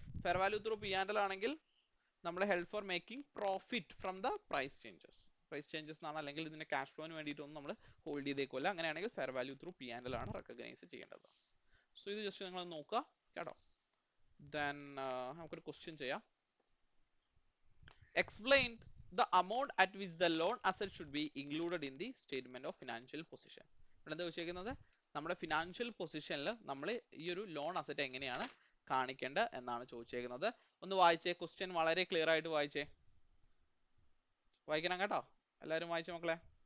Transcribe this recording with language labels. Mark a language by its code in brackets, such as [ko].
[ml] Fair value through P&L ആണെങ്കിൽ നമ്മൾ [en] help for making profit from the price changes [ml] എന്നാണ്, അല്ലെങ്കിൽ ഇതിന്റെ ക്യാഷ് ഫ്ലോന് വേണ്ടിയിട്ടൊന്നും നമ്മൾ ഹോൾഡ് ചെയ്തേക്കുമല്ല. അങ്ങനെയാണെങ്കിൽ ഫെയർ വാല്യൂ ത്രൂ P&L ആണ് റെക്കഗ്നൈസ് ചെയ്യേണ്ടത്. സോ ഇത് ജസ്റ്റ് നിങ്ങൾ നോക്കുക. കേട്ടോ. ദെൻ നമുക്കൊരു ക്വസ്റ്റ്യൻ ചെയ്യാം. [en] Explain the amount at which the loan asset should be included in the statement of financial position. [ml] ഇവിടെ എന്താ ചോദിക്കുന്നത്? നമ്മുടെ ഫിനാൻഷ്യൽ പൊസിഷനിൽ നമ്മൾ ഈ ഒരു ലോൺ അസറ്റ് എങ്ങനെയാണ് കാണിക്കേണ്ടത് എന്നാണ് ചോദിച്ചേക്കുന്നത്. ഒന്ന് വായിച്ചേ, ക്വസ്റ്റ്യൻ വളരെ ക്ലിയർ ആയിട്ട് വായിച്ചേ. വായിക്കണം കേട്ടോ, എല്ലാവരും വായിച്ചു മക്കളെ.